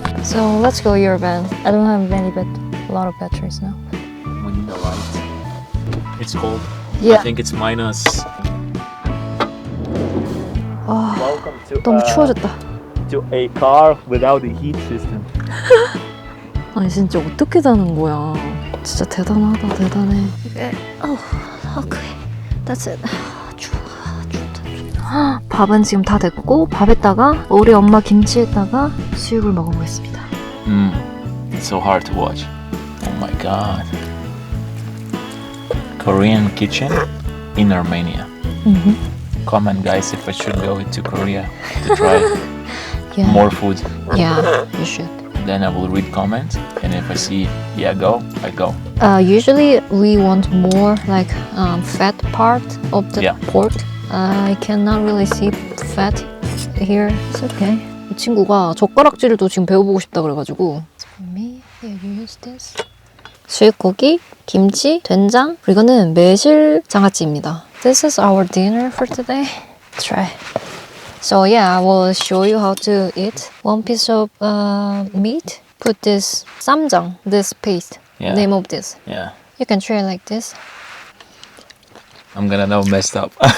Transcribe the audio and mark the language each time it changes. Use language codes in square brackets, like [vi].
[en] So let's go your van. I don't have a lot of batteries now. We need a light. It's cold. Yeah. I think it's minus. 아, Welcome to [ko] 너무 추워졌다. [en] to a car without a heat system. [ko] 아니 진짜 어떻게 자는 거야. 진짜 대단하다 대단해. 이게 오케이. [en] That's it. [ko] 추워. 밥은 지금 다 됐고 밥에다가 우리 엄마 김치에다가 수육을 먹어보겠습니다. [en] It's so hard to watch. Oh my god. Korean kitchen in Armenia. Comment guys if I should go to Korea to try Yeah. more food. Yeah, you should. Then I will read comments, and if I see yeah go, I go. Usually we want more like fat part of the Yeah. pork. I cannot really see fat here. It's okay. [ko] 이 친구가 젓가락질도 지금 배워보고 싶다 그래가지고. [en] For me, yeah, you use this. [ko] 수육고기, 김치, 된장, 그리고 이거는 매실 장아찌입니다. [en] This is our dinner for today. Try. So yeah, I will show you how to eat. One piece of meat. Put this 쌈장, this paste. Yeah. Name of this. Yeah, You can try like this. I'm gonna now messed up.